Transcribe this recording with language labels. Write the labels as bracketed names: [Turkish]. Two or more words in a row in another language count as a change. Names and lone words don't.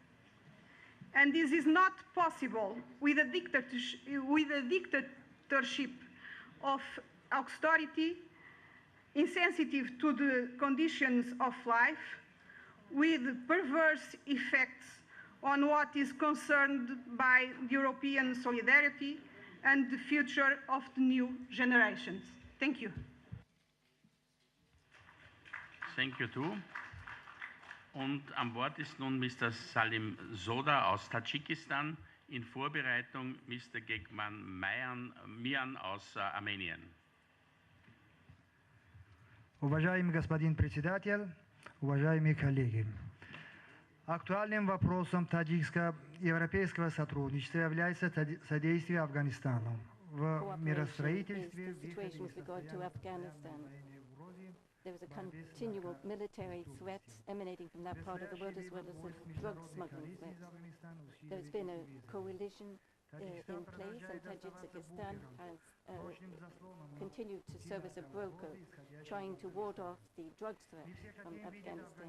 [English] And this is not possible with a dictatorship of austerity, insensitive to the conditions of life, with perverse effects on what is concerned by European solidarity and the future of the new generations. Thank you. Thank you too. [German] Und am Wort ist nun Mr. Salim Soda aus Tadschikistan, in Vorbereitung Mr. Gekman Mian aus Armenien. [Russian] Уважаемый господин председатель, уважаемые коллеги, актуальным вопросом таджикско-европейского сотрудничества является содействие Афганистану в миростроительстве. [English] There is a continual military threat emanating from that part of the world, as well as a drug smuggling threat. There's been a coalition in place, and Tajikistan has continued to serve as a broker, trying to ward off the drugs threat from Afghanistan.